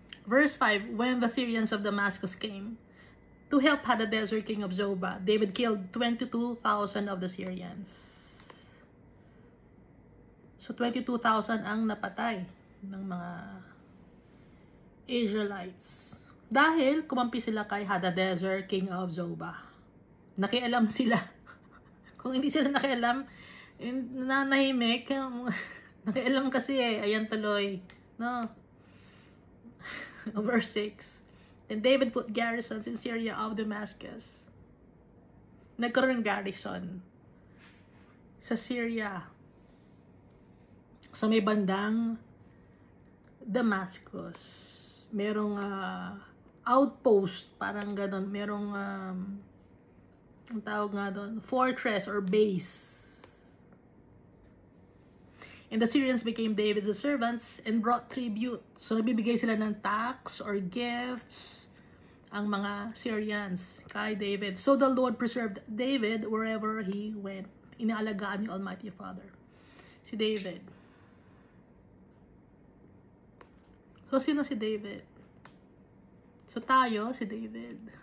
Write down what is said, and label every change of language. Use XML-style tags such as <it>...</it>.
<en>Verse 5, when the Syrians of Damascus came to help Hadadezer, king of Zobah, David killed 22,000 of the Syrians.</en> <tl>So, 22,000 ang napatay ng mga Israelites. Dahil kumampi sila kay Hadadezer,</tl> <en>king of Zobah.</en> <tl>Nakialam sila. Kung hindi sila nakialam, nanahimik. Nakialam kasi eh. Ayan tuloy. No? Verse 6.</tl> <en>Then David put garrisons in Syria of Damascus.</en> <tl>Nagkaroon ng garrison sa Syria. Sa may bandang Damascus. Merong outpost, parang ganon. Merong, ang tawag nga doon,</tl> <en>fortress or base. And the Syrians became David's servants and brought tribute.</en> <tl>So, nabibigay sila ng</tl> <en>tax or gifts</en> <tl>ang mga Syrians kay David.</tl> <en>So, the Lord preserved David wherever he went.</en> <tl>Inaalagaan ni Almighty Father si David. So, sino si David? So tayo, si David.</tl>